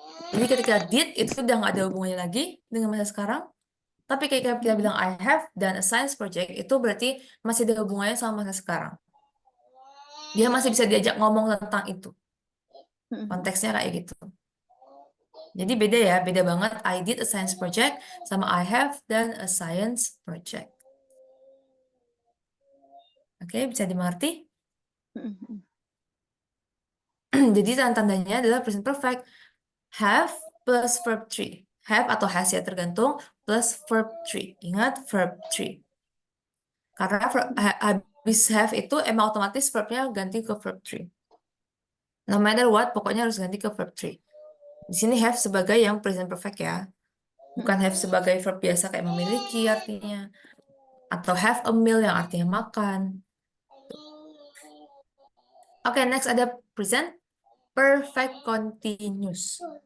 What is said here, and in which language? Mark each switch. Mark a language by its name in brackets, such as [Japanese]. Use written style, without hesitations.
[Indonesian] Jadi ketika did itu udah nggak ada hubungannya lagi dengan masa sekarang. Tapi kayak kita bilang [English] I have done a science project, [Indonesian] itu berarti masih ada hubungannya sama masa sekarang. Dia masih bisa diajak ngomong tentang itu. Konteksnya kayak gitu. Jadi beda ya, beda banget. [English] I did a science project [Indonesian] sama [English] I have done a science project. [Indonesian] Oke, bisa dimengerti? Jadi tanda-tandanya adalah present perfect. [English] Have plus verb 3. Have atau has [Indonesian] ya, tergantung. Plus verb 3. Ingat, verb 3. Karena habis have itu emang otomatis verbnya ganti ke verb 3. [English] No matter what, [Indonesian] pokoknya harus ganti ke verb 3. Di sini have sebagai yang present perfect ya. Bukan have sebagai verb biasa kayak memiliki artinya. Atau have a meal yang artinya makan. [English] Oke, next ada present perfect continuous.